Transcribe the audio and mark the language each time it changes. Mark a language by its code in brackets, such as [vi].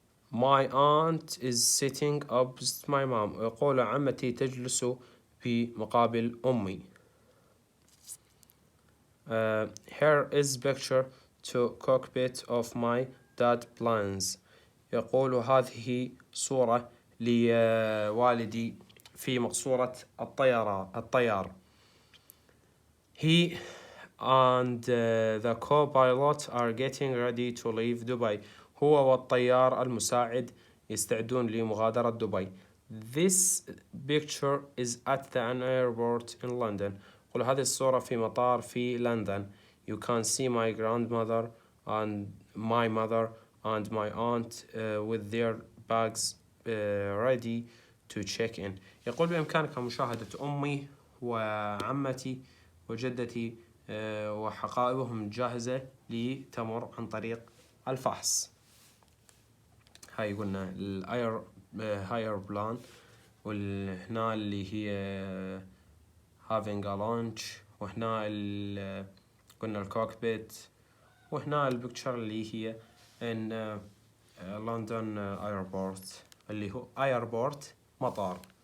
[en] My aunt is sitting opposite my mom. [ar] يقول عمتي تجلس في مقابل أمي. [en] Here is picture to cockpit of my dad planes. [ar] يقول هذه صورة لوالدي في مقصورة الطيار. [en] He and the co-pilot are getting ready to leave Dubai. [ar] هو والطيار المساعد يستعدون لمغادرة دبي. [en] This picture is at an airport in London. [ar] قل هذه الصورة في مطار في لندن. [en] You can see my grandmother and my mother and my aunt with their bags ready to check in. [ar] يقول بإمكانك مشاهدة أمي وعمتي وجدتي وحقائبهم جاهزة لتمر عن طريق الفحص. هاي قلنا الهاير بلان، وهنا اللي هي [en] having a lunch، [ar] وهنا قلنا الكوكبيت، وهنا البكتشر اللي هي in لندن ايربورت اللي هو ايربورت مطار.